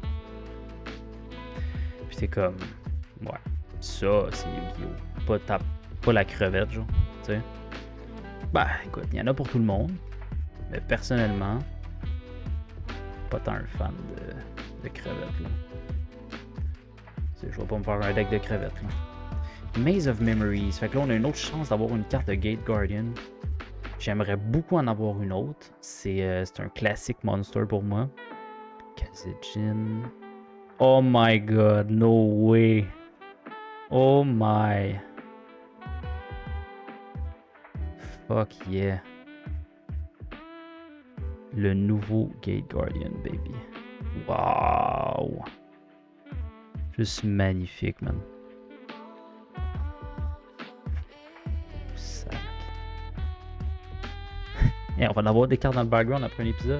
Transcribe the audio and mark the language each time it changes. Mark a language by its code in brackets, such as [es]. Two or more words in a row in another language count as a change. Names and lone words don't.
[fr] Puis t'es comme, ouais, ça c'est Yu-Gi-Oh! Pas la crevette, genre, tu sais. Bah écoute, il y en a pour tout le monde. Mais personnellement, pas tant un fan de crevettes, là. Je vais pas me faire un deck de crevettes, là. [en] Maze of Memories. [fr] Fait que là, on a une autre chance d'avoir une carte de Gate Guardian. J'aimerais beaucoup en avoir une autre. C'est un classique monster pour moi. [en] Kazejin. Oh my god, no way. Oh my. Fuck yeah. [fr] Le nouveau Gate Guardian, baby. Wow. Juste magnifique, man. Sac. Et on va en avoir des cartes dans le background après un épisode.